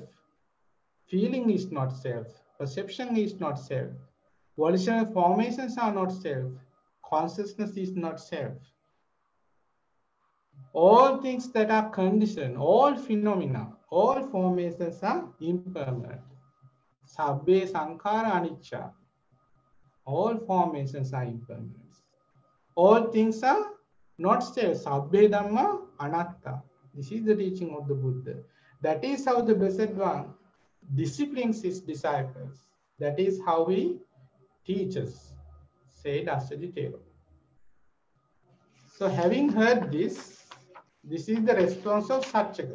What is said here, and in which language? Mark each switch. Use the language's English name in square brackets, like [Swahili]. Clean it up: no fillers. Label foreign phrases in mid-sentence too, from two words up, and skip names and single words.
[English] Feeling is not self. Perception is not self. Volitional formations are not self. Consciousness is not self. All things that are conditioned, all phenomena, all formations are impermanent. [Pali] Sabbe sankhara anicca. [English] All formations are impermanent. All things are not self. [Pali] Sabbe dhamma anatta. [English] This is the teaching of the Buddha. That is how the Blessed One disciplines his disciples. That is how he teaches, said Assaji. So having heard this is the response of Satchaka.